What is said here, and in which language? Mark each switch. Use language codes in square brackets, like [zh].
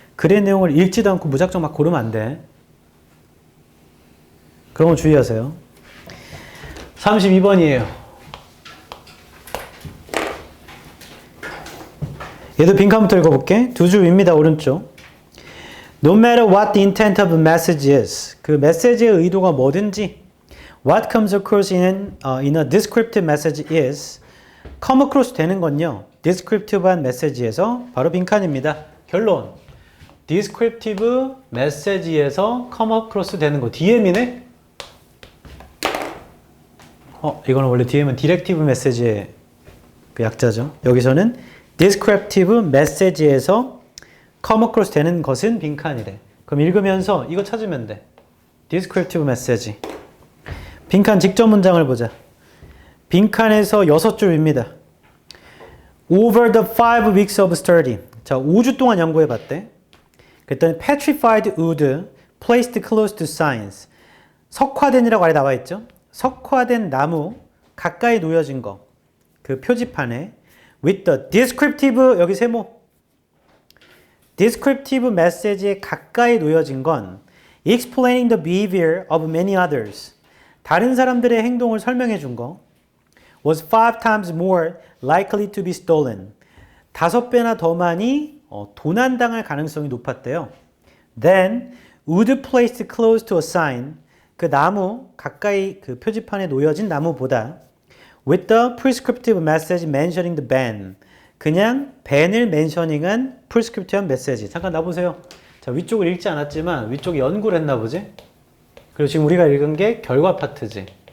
[ko] 글의 내용을 읽지도 않고 무작정 막 고르면 안 돼. 그런 거 주의하세요. 32번이에요. 얘도 빈칸부터 읽어볼게. 두 줄 위입니다. 오른쪽. [en] No matter what the intent of a message is. [ko] 그 메시지의 의도가 뭐든지 [en] what comes across in a descriptive message is come across [ko] 되는 건요. descriptive한 메시지에서 바로 빈칸입니다. 결론. descriptive message에서 come across 되는 거. DM이네? 이거는 원래 DM은 directive message의 그 약자죠. 여기서는 descriptive message에서 come across 되는 것은 빈칸이래. 그럼 읽으면서 이거 찾으면 돼. descriptive message. 빈칸 직접 문장을 보자. 빈칸에서 6줄입니다. [en] Over the 5 weeks of study. [ko] 자, 5주 동안 연구해 봤대. 그랬더니 [en] petrified wood placed close to signs. [ko] 석화된이라고 아래 나와 있죠. 석화된 나무 가까이 놓여진 거. 그 표지판에 [en] with the descriptive [ko] 여기 세모 [en] descriptive message에 [ko] 가까이 놓여진 건 [en] explaining the behavior of many others. [ko] 다른 사람들의 행동을 설명해 준 거. [en] was 5 times more likely to be stolen. [ko] 5배나 더 많이 도난당할 가능성이 높았대요. [en] Then wood placed close to a sign. [ko] 그 나무 가까이 그 표지판에 놓여진 나무보다 [en] with the prescriptive message mentioning the ban. [ko] 그냥 벤을 멘셔닝한 프리스크립티브한 메시지. 잠깐 놔보세요. 자, 위쪽을 읽지 않았지만 위쪽에 연구를 했나 보지? 그리고 지금 우리가 읽은 게 결과 파트지.